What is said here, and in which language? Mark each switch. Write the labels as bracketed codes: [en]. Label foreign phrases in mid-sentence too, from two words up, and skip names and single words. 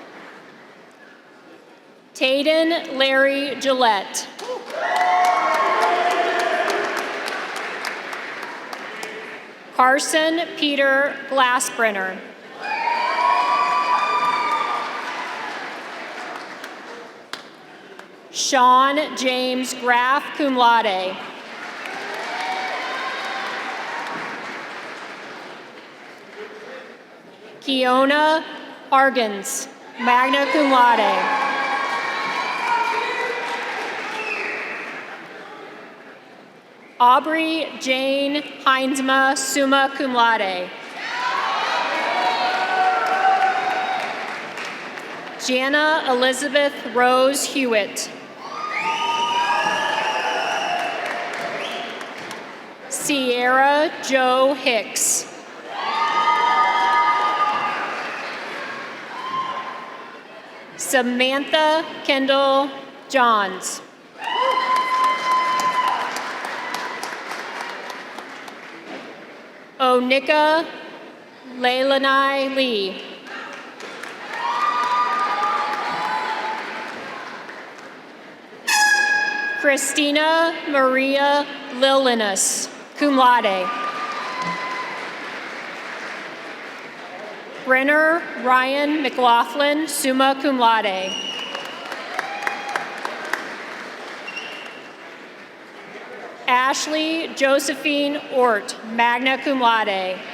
[en] Tayden Larry Gillette. Carson Peter Glassbrenner. Sean James Graff, [la] cum laude. [en] Kiona Hargens, [la] magna cum laude. [en] Aubrey Jane Heinsma, [la] summa cum laude. [en] Jana Elizabeth Rose Hewitt. Sierra Joe Hicks. Samantha Kendall Johns. Onika Leilani Lee. Christina Maria Lilinas, [la] cum laude. [en] Brenner Ryan McLaughlin, [la] summa cum laude. [en] Ashley Josephine Ort, [la] magna cum laude.